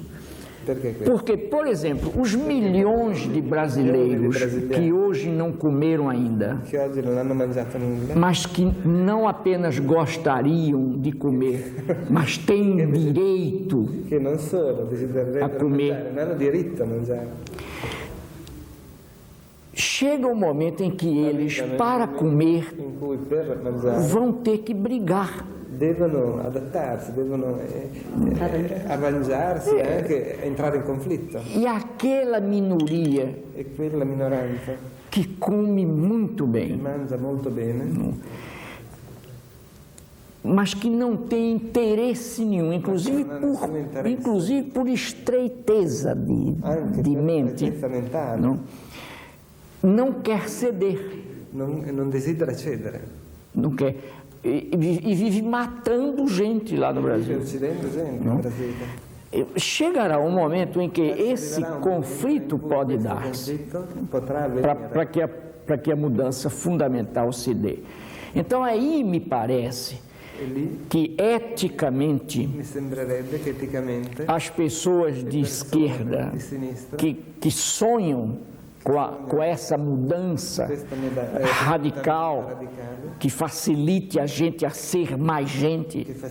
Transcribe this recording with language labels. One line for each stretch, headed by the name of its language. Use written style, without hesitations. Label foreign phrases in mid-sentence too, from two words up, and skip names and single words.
Portuguese: Porque, por exemplo, os milhões de brasileiros que hoje não comeram ainda, mas que não apenas gostariam de comer, mas têm direito a comer. Chega um momento em que eles, para comer, vão ter que brigar.
Italian: Devono adattarsi, devono arrangiarsi e anche entrare in conflitto.
Portuguese: E aquela minoria
Italian: quella minoranza
Portuguese: que come muito bem,
Italian: mangia molto bene,
Portuguese: mas que não tem interesse nenhum, inclusive por estreiteza de mente, não quer ceder.
Italian: Non desidera cedere.
Portuguese: Não quer. E vive matando gente lá no Brasil. Chegará um momento em que esse conflito pode dar-se para que a mudança fundamental se dê. Então aí me parece que eticamente as pessoas de esquerda que sonham com essa mudança radical que facilite a gente a ser mais gente,